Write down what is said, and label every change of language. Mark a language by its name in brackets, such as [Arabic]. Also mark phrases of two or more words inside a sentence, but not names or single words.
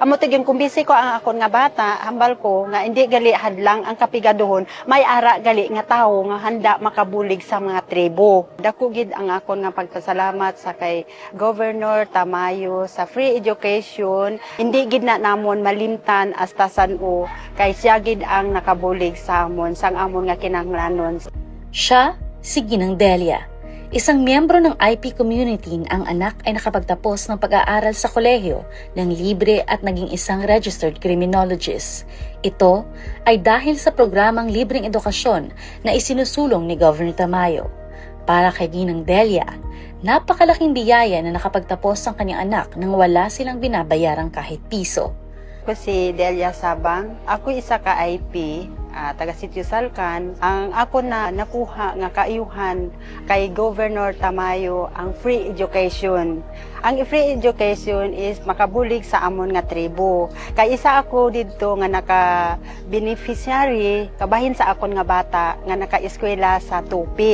[Hiligaynon] Amo tiging kumbisi ko ang akon nga bata, hambal ko nga hindi gali hadlang ang kapigaduhon, may ara gali nga tawo nga handa makabulig sa mga tribo. Dako gid ang akon nga pagpasalamat sa kay Governor Tamayo sa [English] free education. [Hiligaynon] Hindi gid na namon malimtan hasta san-o kay siya gid ang nakabulig sa amon sang amon nga kinahanglanon. [Filipino] Siya si Ginang Delia. Isang miyembro ng IP community, ang anak ay nakapagtapos ng pag-aaral sa kolehiyo ng libre at naging isang registered criminologist. Ito ay dahil sa programang libreng edukasyon na isinusulong ni Governor Tamayo. Para kay Ginang Delia, napakalaking biyaya na nakapagtapos ang kanyang anak nang wala silang binabayarang kahit piso. [Hiligaynon] Ako si Delia Sabang. Ako isa ka IP, taga Sitio Salcan. Ang ako na nakuha nga kaayuhan kay Governor Tamayo ang [English] free education. [Hiligaynon] Ang [English] free education [Hiligaynon] is makabulig sa amon nga tribo. Kay isa ako didto nga naka-beneficiary kabahin sa akon nga bata nga naka-eskwela sa Tupi.